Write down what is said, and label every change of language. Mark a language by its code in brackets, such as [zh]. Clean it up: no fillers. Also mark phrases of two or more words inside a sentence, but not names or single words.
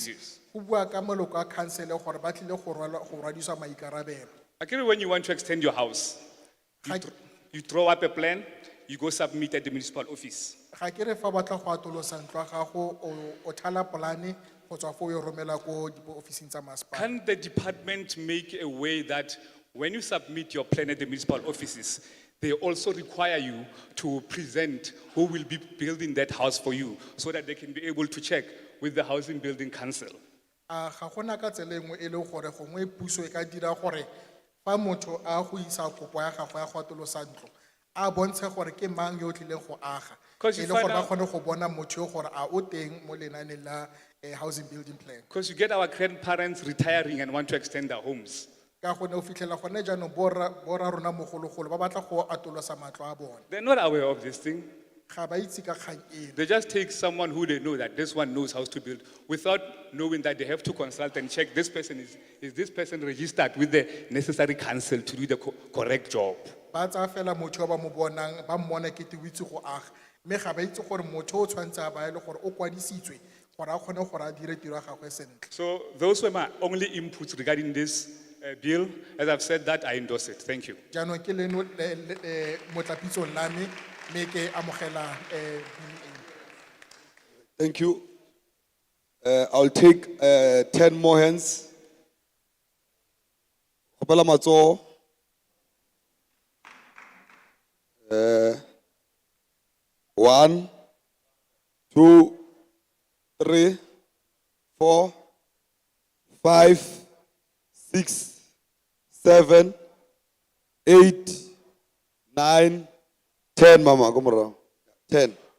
[en] Yes. [tn] Go bua ka maloko a council gore ba tlile go rwadiswa maikarabelo. [en] Actually, when you want to extend your house, [tn] Ga [en] you throw up a plan, you go submit at the municipal office. [tn] ga ke re fa batla go atolosa ntlo ya gago o thala polane go tswa fo o e romela ko diofising tsa masepala. [en] Can the department make a way that when you submit your plan at the municipal offices, they also require you to present who will be building that house for you so that they can be able to check with the housing building council? [tn] A ga gona ka tsela e nngwe e le gore gongwe puso e ka dira gore fa motho a go isa kopo ya gago ya go atolosa ntlo a bontshe gore ke mang yo o tlileng go aga [en] 'Cause [tn] e [en] you [tn] le gore [en] find [tn] ba [en] out- [tn] kgone go bona motho yo gore a o teng mo lenaaneng la [en] housing building plan. Because you get our grandparents retiring and want to extend their homes. [tn] Ka gone o fitlhela gone jaanong borra rona mogologolo ba batla go atolosa matlo a bone [en] They're not aware of this thing. [tn] ga ba itse ka kgang eno. [en] They just take someone who they know that this one knows how to build without knowing that they have to consult and check this person is this person registered with the necessary council to do the correct job. [tn] Ba tsaya fela motho yo ba mo bonang ba mmona kete o itse go aga mme ga ba itse gore motho o tshwantse a ba e le gore o kwadisitswe gore a kgone gore a dire tiro ya gagwe sentle. [en] So those were my only inputs regarding this bill. As I've said that, I endorse it. Thank you. [tn] Jaanong ke leno motlapitsong la me mme ke amogela bill eno. [en] Thank you. I'll take 10 more hands. [tn] Kgopela matsoho. 1, 2, 3, 4, 5, 6, 7, 8, 9, 10, Mama, [en] come around. [tn] 10.